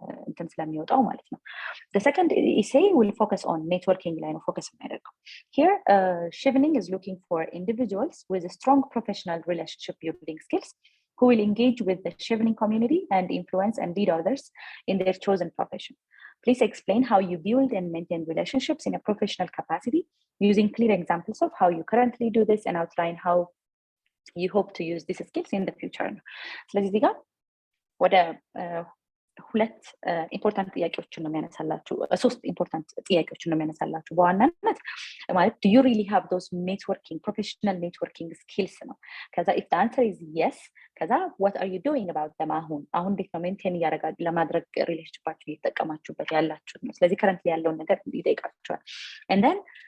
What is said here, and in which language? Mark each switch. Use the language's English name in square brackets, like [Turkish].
[Amharic] እንትን ስለሚወጣው ማለት ነው። [English] The second essay will focus on networking [Amharic] ላይ ነው ፎከስ የሚያደርገው። [English] Here Chevening is looking for individuals with a strong professional relationship building skills who will engage with the Chevening community and influence and lead others in their chosen profession. Please explain how you build and maintain relationships in a professional capacity using clear examples of how you currently do this and outline how you hope to use these skills in the future. [Amharic] ስለዚህ እዚህ ጋር ወደ ሁለት ኢምፖርታንት ጥያቄዎችን ነው የሚያነሳላችሁ፣ ሶስት ኢምፖርታንት ጥያቄዎችን ነው የሚያነሳላችሁ በዋናነት ማለት [English] do you really have those networking professional networking skills [Amharic] ነው። ከዛ [English] if the answer is yes [Amharic] ከዛ [English] what are you doing about them [Amharic] አሁን እንዴት ነው ሜንቴን እያደረጋችሁ ለማድረግ ሪሌሽንሺፓችሁ እየተጠቀማችሁበት ያላችሁት ነው። ስለዚህ ከረንት ያለውን ነገር ይጠይቃችኋል [English] and then